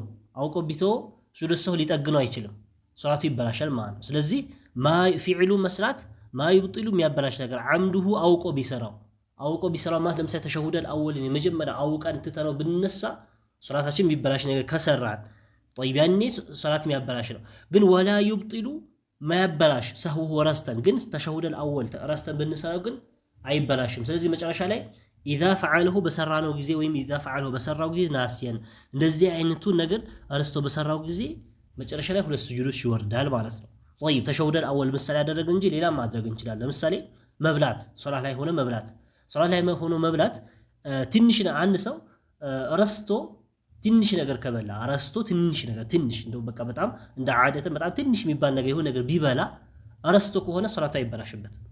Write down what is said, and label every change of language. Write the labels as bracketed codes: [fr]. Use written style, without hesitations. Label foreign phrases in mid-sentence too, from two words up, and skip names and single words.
[am] አውቆ ቢተው ሱጁድ ሰህው ሊጠግነው አይችልም፣ ሶላቱ ይበላሻል ማለት ነው። ስለዚህ ፊዕሉ መስራት ማይብጢሉ የሚያበላሽ ነገር ዓምዱሁ አውቆ ቢሰራው ማለት ለምሳሌ [ar] التشهد الأول [am] የመጀመሪያ አውቀን ትተነው ብንነሳ ሶላታችን የሚበላሽ ነገር ከሰራን طيب ያኔ ሶላት የሚያበላሽ ነው። ግን [ar] ولا يبطل [am] ማያበላሽ ሰህው ረስተን ግን [ar] التشهد الأول [am] ረስተን ብንሰራው ግን አይበላሽም። ስለዚህ መጨረሻ ላይ [ar] إذا فعله [am] በሰራነው ጊዜ ወይም [ar] إذا فعله [am] በሰራው ጊዜ ናስየን እንደዚህ አይነቱ ነገር አርስቶ በሰራው ጊዜ መጨረሻ ላይ ሁለት ስጁዶች ይወርዳል ማለት ነው። طيب [ar] التشهد الأول [am] ምሳሌ ያደረገ እንጂ ሌላ ማድረግ እንችላለን። ለምሳሌ መብላት ሶላት ላይ ሆኖ መብላት ትንሽ አንድ ሰው ረስቶ ትንሽ ነገር ከበላ ትንሽ እንደው በቃ በጣም እንደ ዓደተን በጣም ትንሽ የሚባል ነገር የሆነ ነገር ቢበላ ረስቶ ከሆነ ሶላቱ አይበላሽበት።